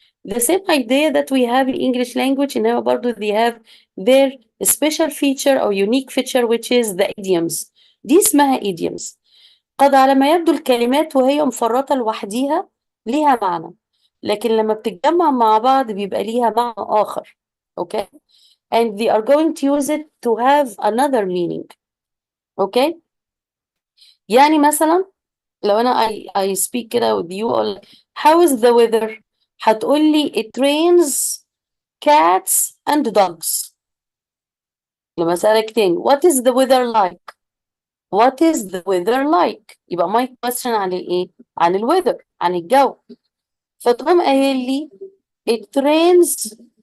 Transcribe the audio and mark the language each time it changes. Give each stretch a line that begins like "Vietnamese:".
English: The same idea that we have in English language
Arabic: إنما برضو
English: they have their special feature
Arabic: أو
English: unique feature which is the idioms.
Arabic: دي اسمها idioms. قد على ما يبدو الكلمات وهي مفرطة لوحديها ليها معنى لكن لما بتتجمع مع بعض بيبقى ليها معنى آخر.
English: Okay? And they are going to use it to have another meaning. Okay?
Arabic: يعني مثلا لو أنا
English: I speak
Arabic: كده
English: with you or how is the weather
Arabic: هتقولي
English: it rains cats and dogs.
Arabic: لما أسألك تاني
English: what is the weather like what is the weather like
Arabic: يبقى
English: my question
Arabic: عن الإيه عن الweather عن الجو فتقوم قايل لي
English: it rains